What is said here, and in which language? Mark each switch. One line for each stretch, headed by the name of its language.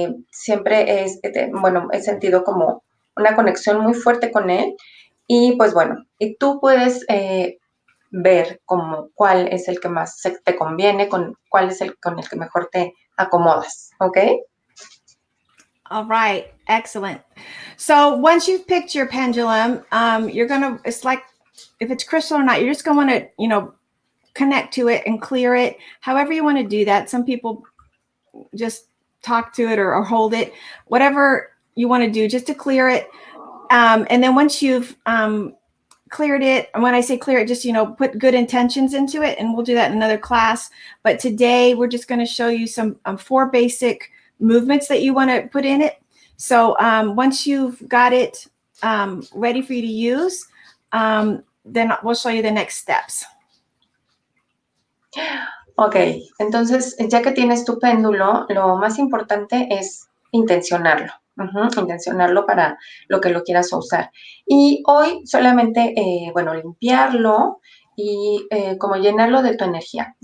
Spanish: Siempre he sentido como una conexión muy fuerte con él. Y pues bueno, y tú puedes ver como cuál es el que más te conviene, cuál es el con el que mejor te acomodas, ¿ok?
English: All right, excellent. So once you've picked your pendulum, it's like, if it's crystal or not, you're just going to want to, connect to it and clear it. However you want to do that. Some people just talk to it or hold it, whatever you want to do just to clear it. And then once you've cleared it. And when I say clear it, just, put good intentions into it. And we'll do that in another class. But today we're just going to show you some 4 basic movements that you want to put in it. So once you've got it ready for you to use, then we'll show you the next steps.
Spanish: Ok, entonces ya que tienes tu péndulo, lo más importante es intencionarlo. Intencionarlo para lo que lo quieras usar. Y hoy solamente, limpiarlo y como llenarlo de tu energía.